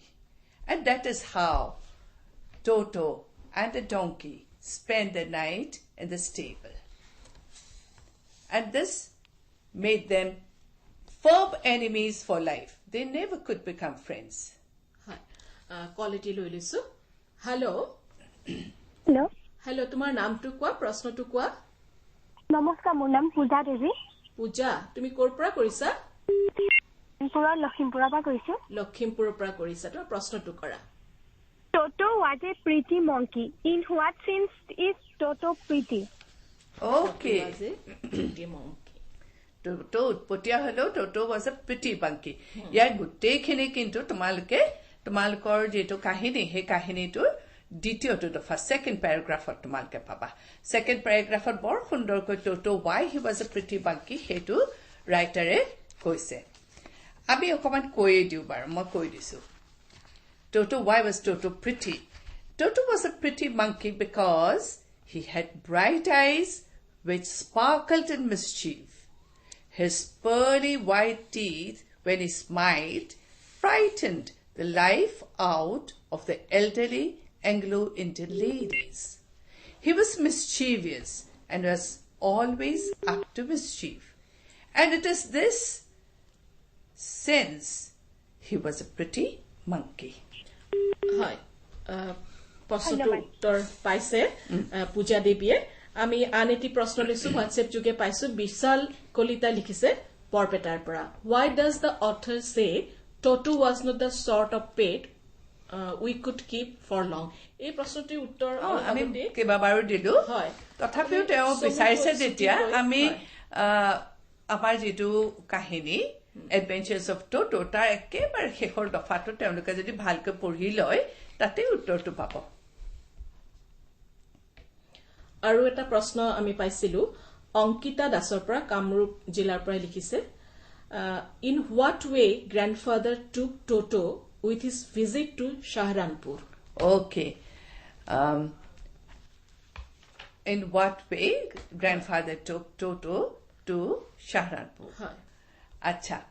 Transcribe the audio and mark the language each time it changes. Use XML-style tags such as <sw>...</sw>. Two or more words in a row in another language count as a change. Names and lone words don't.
<en>And that is how Toto and the donkey spent the night in the stable. And this made them firm enemies for life. They never could become friends.</en> <as>Hi. Quality লৈ লৈছো Hello. Hello, তোমাৰ নামটো কোৱা প্ৰশ্নটো কোৱা নমস্কাৰ মোৰ নাম পূজা দেৱী পূজা তুমি ক'ৰ পৰা কৰিছা লখিমপুৰৰ পৰা কৰিছো লখিমপুৰৰ পৰা কৰিছা তোমাৰ প্ৰশ্নটো কৰা</as> <en>Toto was a pretty monkey. In what sense is Toto pretty? Okay. was a pretty monkey. Toto utpotia hello Toto was a pretty monkey.</en> <as>ইয়াৰ গোটেইখিনি কিন্তু তোমালোকৰ যেটো কাহিনী হে কাহিনীটোৰ দ্বিতীয়টো দফা</as> <en>second paragraphত</en> <as>তোমালকে পাবা</as> <en>second paragraphত</en> <as>বৰ সুন্দৰকৈ</as> <en>Toto why he was a pretty monkey</en> <as>হেতু ৰাইটাৰে কৈছে আমি অকমান কৈয়ে দিওঁ বাৰু মই কৈ দিছো</as> <en>Toto, why was Toto pretty? Toto was a pretty monkey because he had bright eyes which sparkled in mischief. His pearly white teeth, when he smiled, frightened the life out of the elderly Anglo-Indian ladies. He was mischievous and was always up to mischief. And it is this sense he was a pretty monkey.</en> <as>হয় প্ৰশ্নটো উত্তৰ পাইছে পূজা দেৱীয়ে আমি আন এটি প্ৰশ্ন লৈছো হোৱাটছএপ যোগে পাইছো বিশাল কলিতা লিখিছে বৰপেটাৰ পৰা</as> <en>why does the author say Toto was not the sort of pet we could keep for long</en> <as>এই প্ৰশ্নটিৰ উত্তৰ আমি কেইবাবাৰো দিলো হয় তথাপিও তেওঁ বিচাৰিছে যেতিয়া আমি আমাৰ যিটো কাহিনী Adventures of Toto তাৰ একেবাৰে শেষৰ দফাটো তেওঁলোকে যদি ভালকৈ পঢ়ি লয় তাতে উত্তৰটো পাব আৰু এটা প্ৰশ্ন আমি পাইছিলো অংকিতা দাসৰ পৰা কামৰূপ জিলাৰ পৰা লিখিছে</as> <en>in what way grandfather took Toto with his visit to Shahranpur okay in what way grandfather took Toto to Shahranpur</en> <as>হয় Acha.</as>